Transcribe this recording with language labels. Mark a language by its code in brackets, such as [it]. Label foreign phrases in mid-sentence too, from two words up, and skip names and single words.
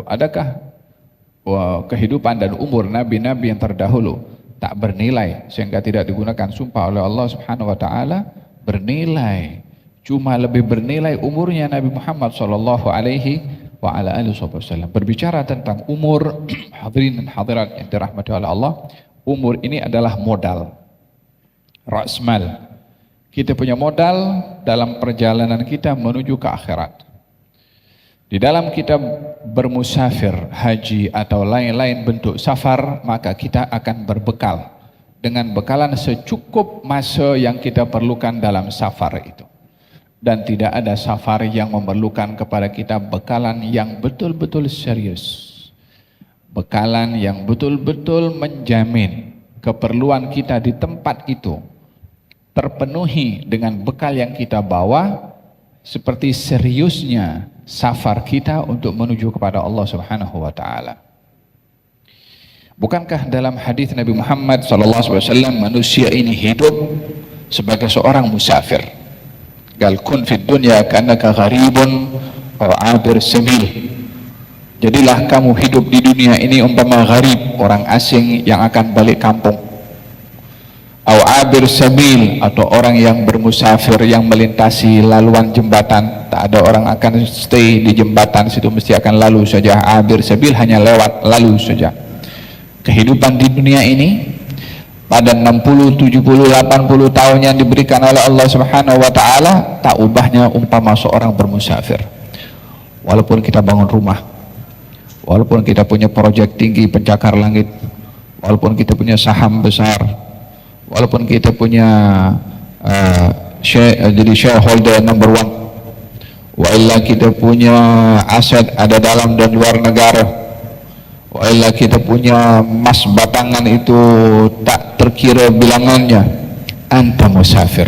[ms] Adakah kehidupan dan umur nabi-nabi yang terdahulu tak bernilai sehingga tidak digunakan sumpah oleh Allah [ar] سبحانه وتعالى? [ms] Bernilai. Cuma lebih bernilai umurnya Nabi Muhammad [ar] صلى الله عليه وسلم. [ms] Berbicara tentang umur, hadirin dan hadirat yang dirahmati oleh Allah, umur ini adalah modal. Ra'smal. Kita punya modal dalam perjalanan kita menuju ke akhirat. Di dalam kita bermusafir, haji atau lain-lain bentuk safar, maka kita akan berbekal dengan bekalan secukup masa yang kita perlukan dalam safar itu. Dan tidak ada safar yang memerlukan kepada kita bekalan yang betul-betul serius. Bekalan yang betul-betul menjamin keperluan kita di tempat itu terpenuhi dengan bekal yang kita bawa, seperti seriusnya safar kita untuk menuju kepada Allah [ar] سبحانه وتعالى. [ms] Bukankah dalam hadis Nabi Muhammad SAW manusia ini hidup sebagai seorang musafir? [ar] قال كن في الدنيا كأنك غريب أو عابر سبيل. [ms] Jadilah kamu hidup di dunia ini umpama gharib, orang asing yang akan balik kampung. [ar] أو عابر سبيل, [ms] atau orang yang bermusafir yang melintasi laluan jembatan. Tak ada orang akan stay di jembatan situ, mesti akan lalu saja. [ar] عابر سبيل [ms] hanya lewat, lalu saja. Kehidupan di dunia ini pada 60, 70, 80 tahun yang diberikan oleh Allah [ar] سبحانه وتعالى [ms] tak ubahnya umpama seorang bermusafir. Walaupun kita bangun rumah, walaupun kita punya proyek tinggi pencakar langit, walaupun kita punya saham besar, walaupun kita punya jadi [en] shareholder number [ms] 1, [ar] وإلا [ms] kita punya aset ada dalam dan luar negara, [ar] وإلا [ms] kita punya emas batangan itu tak terkira bilangannya, [ar] أنت مسافر.